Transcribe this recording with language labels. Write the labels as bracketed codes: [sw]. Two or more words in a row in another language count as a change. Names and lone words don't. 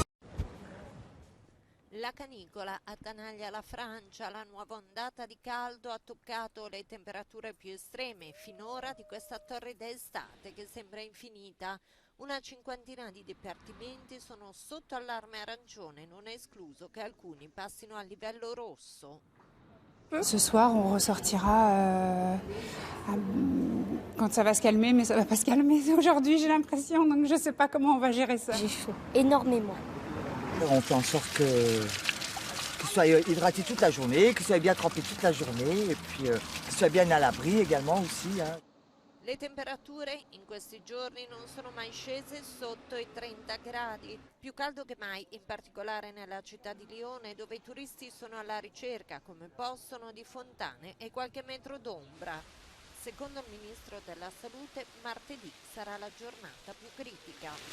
[it] La canicola attanaglia la Francia, la nuova ondata di caldo ha toccato le temperature più estreme finora di questa torrida estate che sembra infinita. Una cinquantina di dipartimenti sono sotto allarme arancione, non è escluso che alcuni passino a livello rosso. [fr] Ce soir, on ressortira quand ça va se calmer, mais ça va pas se calmer aujourd'hui, j'ai l'impression, donc je sais pas comment on va gérer ça. J'ai chaud, énormément. On fait en sorte qu'il soit hydraté toute la journée, qu'il soit bien trempé toute la journée et puis qu'il soit bien à l'abri également aussi. [it] Le temperature in questi giorni non sono mai scese sotto i 30 gradi, più caldo che mai, in particolare nella città di Lione, dove i turisti sono alla ricerca, come possono, di fontane e qualche metro d'ombra. Secondo il ministro della Salute, martedì sarà la giornata più critica.